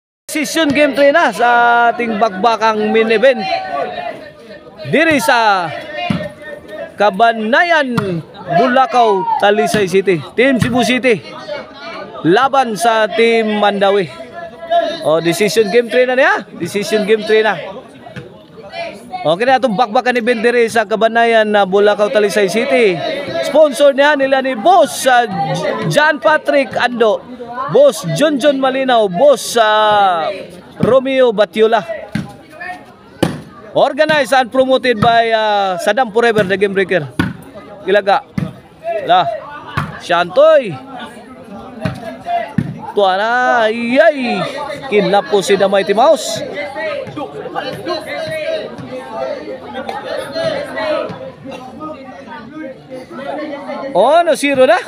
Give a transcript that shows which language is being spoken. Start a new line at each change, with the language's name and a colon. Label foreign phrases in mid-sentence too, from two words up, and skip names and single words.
English: Decision game
Filipino: 3 na sa ating bakbakang
English: main event.
Cebuano: Diri sa Kabanayan, Bulacau, Talisay City.
Filipino: Team Cebu City laban sa Team Mandawi.
English: Decision game
Cebuano: 3 na niya.
English: Decision game
Cebuano: 3 na.
Filipino: Okay na itong bakbakan event diri sa Kabanayan na Bulacau, Talisay City.
Cebuano: Sponsor niya nila ni Boss John Patrick Ando, Boss John Malinaw, Boss Romeo Batiola.
English: Organized and promoted by Saddam Forever, the Game Breaker. Ilaga. Lah, Shantoy.
Cebuano: Tuwa na, ayay.
Filipino: Kinap po si The Mighty Mouse. No, zero na.